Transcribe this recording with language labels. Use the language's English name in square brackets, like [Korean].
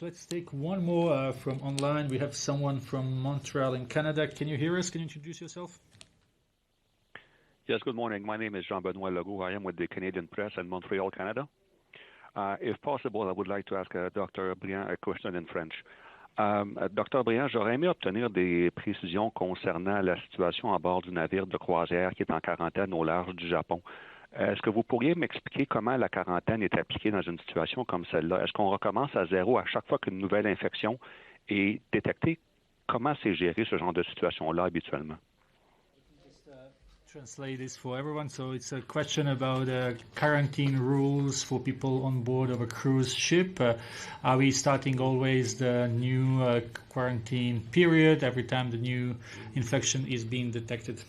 [English] Let's take one more from online. We have someone from Montreal in Canada. Can you hear us? Can you introduce yourself? Yes, good morning. My name is Jean-Benoit Legault. I am with the Canadian Press in Montreal, Canada. If possible, I would like to ask Dr. Briand a question in French. Dr. [French] Briand, j'aurais aimé obtenir des précisions concernant la situation à bord du navire de croisière qui est en quarantaine au large du Japon. Est-ce que vous pourriez m'expliquer comment la quarantaine est appliquée dans une situation comme celle-là? Est-ce qu'on recommence à zéro à chaque fois qu'une nouvelle infection est détectée? Comment c'est géré ce genre de situation-là habituellement? [English] Translate this for everyone. So it's a question about quarantine rules for people on board of a cruise ship. Are we starting always the new quarantine period every time the new infection is being detected?